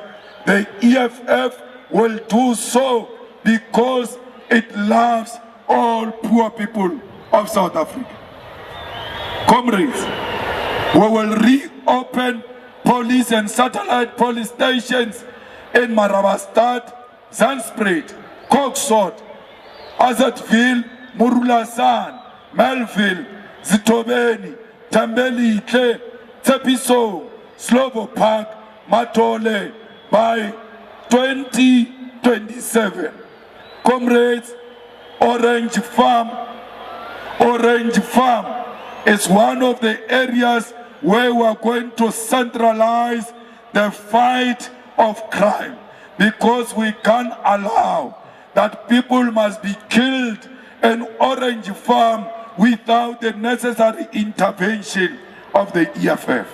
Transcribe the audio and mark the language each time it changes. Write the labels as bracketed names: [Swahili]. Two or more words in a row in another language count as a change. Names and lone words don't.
[English] The EFF will do so because it loves all poor people of South Africa. Comrades, we will reopen police and satellite police stations in Marabastad, Zandspruit, Koksod, Azatville, Murulasan, Melville, Zitobeni, Tambelitle, Tepiso, Slovo Park, Matole by 2027. Comrades, Orange Farm is one of the areas where we are going to centralize the fight of crime, because we can't allow that people must be killed in Orange Farm without the necessary intervention of the EFF.